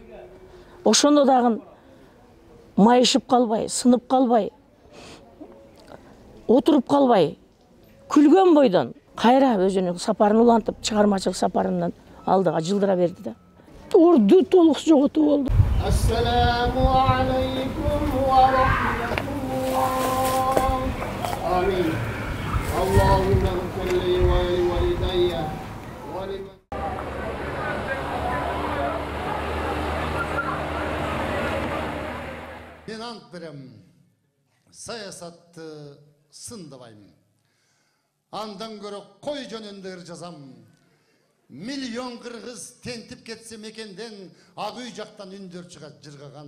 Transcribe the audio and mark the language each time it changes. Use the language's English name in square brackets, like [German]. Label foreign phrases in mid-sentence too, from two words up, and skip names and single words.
[Kyrgyz] Ошондо дагы майышып калбай, сынып калбай, отуруп калбай, күлгөн бойдон кайра өзүнүн сапарын улантып, чыгармачылык сапарынан алдыга жылдыра берди да. Орду толук жоготуу болду. [Arabic] السلام عليكم ورحمة الله. Амин. اللهم صل ووالدي ولمن. [Kyrgyz] Мен ант берем, саясатты сындабайм. Андан көрө кой жөнүндө ыр жазам. Миллион кыргыз тентип кетсе мекенден ак үй жактан үндөр чыгат жыргаган.